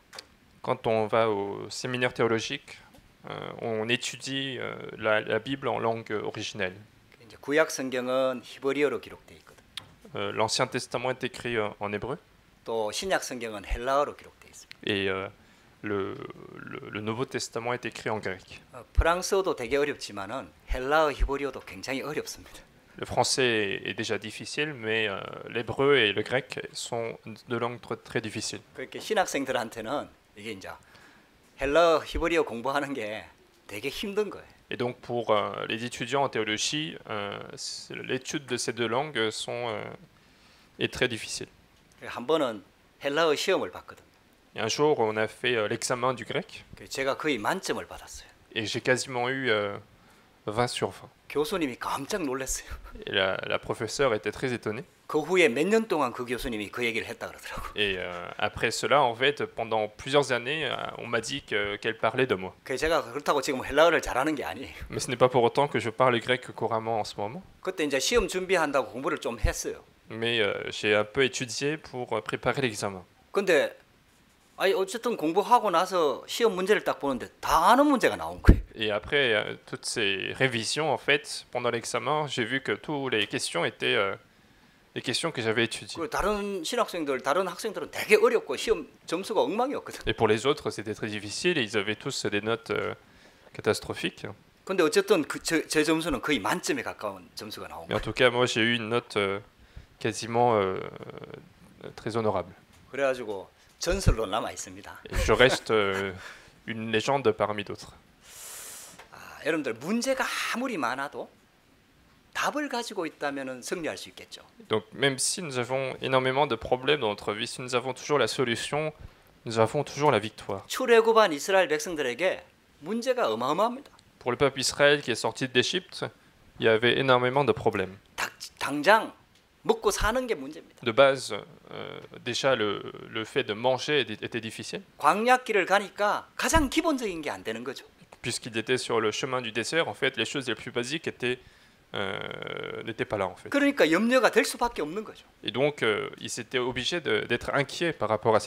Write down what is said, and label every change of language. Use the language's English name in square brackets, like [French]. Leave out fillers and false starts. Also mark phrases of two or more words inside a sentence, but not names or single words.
[French] Quand on va au séminaire théologique, on étudie la Bible en langue originelle. [Korean] 이제 구약 성경은 히브리어로 기록되어 있거든. [French] L'Ancien Testament est écrit en hébreu [Korean] 또 신약 성경은 헬라어로 기록되어 있습니다. [French] et le Nouveau Testament est écrit en grec. [Korean] 프랑스어도 되게 어렵지만은 헬라어, 히브리어도 굉장히 어렵습니다. [French] Le français est déjà difficile, mais l'hébreu et le grec sont deux langues très difficiles. [Korean] 그렇게 신학생들한테는 이게 이제 헬라어, 히브리어 공부하는 게 되게 힘든 거예요. [French] Et donc pour les étudiants en théologie, l'étude de ces deux langues est très difficile. [Korean] 한 번은 헬라어 시험을 봤거든. [French] Et un jour, on a fait l'examen du grec [Korean] 제가 거의 만점을 받았어요. [French] et j'ai quasiment eu 20 sur 20. [Korean] 교수님이 깜짝 놀랐어요. [French] Et la professeure était très étonnée. [Korean] 그 후에 몇 년 동안 그 교수님이 그 얘기를 했다 그러더라고요. [French] Et après cela, en fait, pendant plusieurs années, on m'a dit qu'elle parlait de moi. [Korean] 제가 그렇다고 지금 헬라어를 잘하는 게 아니에요. [French] Mais ce n'est pas pour autant que je parle grec couramment en ce moment. [Korean] 그때 이제 시험 준비한다고 공부를 좀 했어요. [French] Mais j'ai un peu étudié pour préparer l'examen. [Korean] 근데 어쨌든 공부하고 나서 시험 문제를 딱 보는데 다 아는 문제가 나온 거예요. [French] Et après toutes ces révisions, en fait, pendant l'examen, j'ai vu que toutes les questions étaient les questions que j'avais étudiées. [Korean] 다른 신학생들, 다른 학생들은 되게 어렵고 시험 점수가 엉망이었거든. [French] Et pour les autres, c'était très difficile et ils avaient tous des notes catastrophiques. [Korean] 근데 어쨌든 제 점수는 거의 만점에 가까운 점수가 나온 [French] Mais en [Korean] 거예요. [French] tout cas, moi, j'ai eu une note quasiment très honorable. [Korean] 그래가지고 전설로 남아 있습니다. [French] Et je reste une légende parmi d'autres. [Korean] 여러분들 문제가 아무리 많아도 답을 가지고 있다면은 승리할 수 있겠죠. [French] Donc, même si nous avons énormément de problèmes dans notre vie, si nous avons toujours la solution, nous avons toujours la victoire. [Korean] 출애굽한 이스라엘 백성들에게 문제가 어마어마합니다. [French] Pour le peuple Israël qui est sorti d'Égypte, il y avait énormément de problèmes. [Korean] 당장 먹고 사는 게 문제입니다. [French] De base, déjà le fait de manger était difficile, [Korean] 광야길을 가니까 가장 기본적인 게 안 되는 거죠. [French] puisqu'il était sur le chemin du désert. En fait, les choses les plus basiques n'étaient pas là, en fait. [Korean] 그러니까 염려가 될 수밖에 없는 거죠. [French] Et donc, ils étaient obligés d'être inquiets par rapport à cette